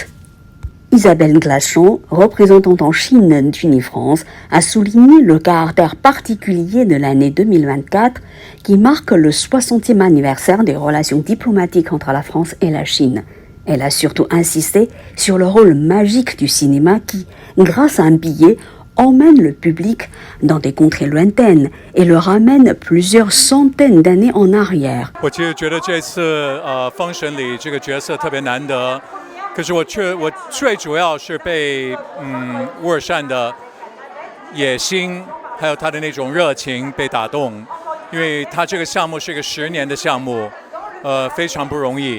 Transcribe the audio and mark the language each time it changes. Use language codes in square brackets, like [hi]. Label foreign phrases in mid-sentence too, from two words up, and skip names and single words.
[fr] Isabelle Glachon, représentante en Chine d'Unifrance, a souligné le caractère particulier de l'année 2024 qui marque le 60e anniversaire des relations diplomatiques entre la France et la Chine. Elle a surtout insisté sur le rôle magique du cinéma qui, grâce à un billet, emmène le public dans des contrées lointaines et le ramène plusieurs centaines d'années en arrière. [zh] 可是我最主要是被乌尔善的野心，还有他的那种热情被打动，因为他这个项目是一个10年的项目，非常不容易。